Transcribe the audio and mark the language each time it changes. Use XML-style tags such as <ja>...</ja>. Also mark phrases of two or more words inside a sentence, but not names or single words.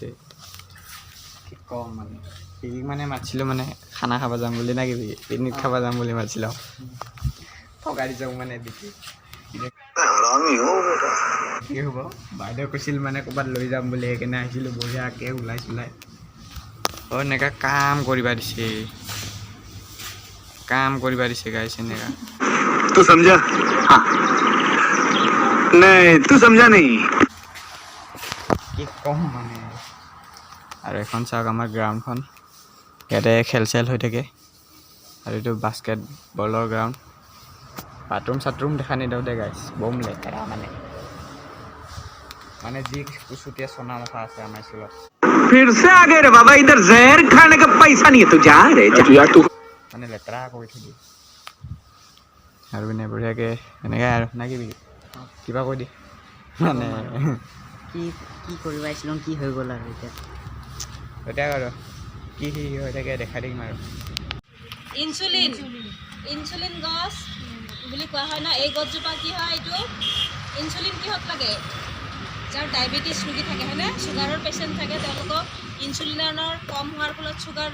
<as>কি ক'ম মানে পিকনিক মানে মাতিছিলোঁ, মানে খানা খাব যাম বুলি না কিবি পিকনিক খাব যাম বুলি মাতিছিলোঁ, ঠগাই দিছে মানে বিক্ৰী। কি হ'ব, বাইদেউ কৈছিল মানে ক'ৰবাত লৈ যাম বুলি, সেইকাৰণে আহিছিলোঁ বঢ়িয়াকৈ ওলাই চোলাই। এনেকৈ কাম কৰিবা দিছে গাইছ, এনেকুৱা।</as> <hi>तू समझा? हाँ। नहीं तू समझा नहीं।</hi> <as>কি ক'ম মানে। আৰু এখন চাওক আমাৰ গ্ৰাউণ্ডখন, ইয়াতে খেল চেল হৈ থাকে, আৰু এইটো বাস্কেটবলৰ গ্ৰাউণ্ড। বাথৰুম চাথৰুম দেখা নিদিওঁ দে গাইছ, বম লেতেৰা মানে যি কুচুতীয়া চনা মথা আছে আমাৰ স্কুলত।</as> <hi>फिर से आ गए रे बाबा, इधर जहर खाने का पैसा नहीं है, तू जा रे यार तू।</hi> <as>মানে লেতেৰা কৰি থৈ দিয়ে। আৰু এনে বঢ়িয়াকৈ এনেকৈ আৰু না কিবা কৈ দি মানে কি কি কৰিব আহিছিলোঁ কি হৈ গ'ল আৰু এতিয়া আৰু কি হৈ থাকে দেখাই দিম আৰু ইনচুলিন গছ বুলি কোৱা হয় ন এই গছজোপা কি হয় এইটো ইনচুলিন কিহত লাগে যাৰ ডায়েবেটিছ ৰোগী থাকে হয়নে চুগাৰৰ পেচেণ্ট থাকে তেওঁলোকক ইনচুলিনৰ কম হোৱাৰ ফলত চুগাৰ</as>